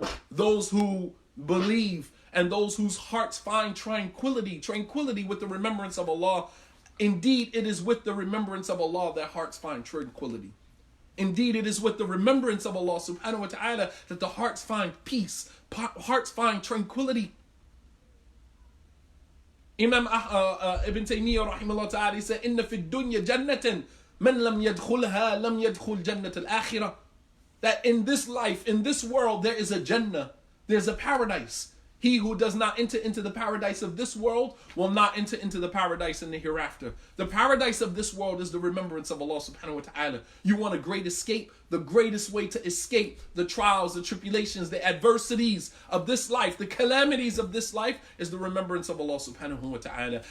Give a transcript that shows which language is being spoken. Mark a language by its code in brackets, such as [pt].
[en] Those who believe and those whose hearts find tranquility with the remembrance of Allah. Indeed, it is with the remembrance of Allah that hearts find tranquility. Indeed, it is with the remembrance of Allah subhanahu wa ta'ala that the hearts find peace, hearts find tranquility. Imam Ibn Taymiyyah rahimahullah ta'ala said, [ar] إِنَّ فِي الدُّنْيَا جَنَّةً مَنْ لَمْ يَدْخُلْهَا لَمْ يَدْخُلْ جَنَّةَ الْآخِرَةِ. [en] That in this life, in this world, there is a Jannah, there's a paradise. He who does not enter into the paradise of this world will not enter into the paradise in the hereafter. The paradise of this world is the remembrance of Allah subhanahu wa ta'ala. You want a great escape? The greatest way to escape the trials, the tribulations, the adversities of this life, the calamities of this life is the remembrance of Allah subhanahu wa ta'ala.